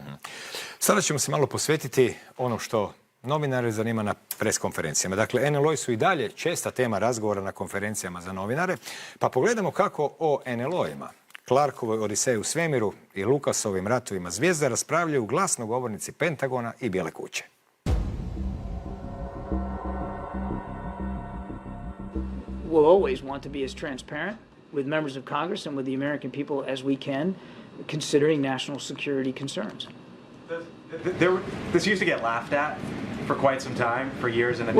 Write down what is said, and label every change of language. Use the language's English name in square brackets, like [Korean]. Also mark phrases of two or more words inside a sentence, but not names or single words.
[Croatian] Sada ćemo se malo posvetiti ono što novinare zanima na preskonferencijama. Dakle, NLO-i su i dalje česta tema razgovora na konferencijama za novinare, pa pogledamo kako o NLO-ima, Clarkovoj Odiseji u svemiru i Lucasovim ratovima zvijezda raspravljaju glasnogovornici Pentagona i Bijele kuće. [English] We'll always want to be as transparent with members of Congress and with the American people as we can, considering national security concerns. This used to get laughed at for quite some time, for years and decades.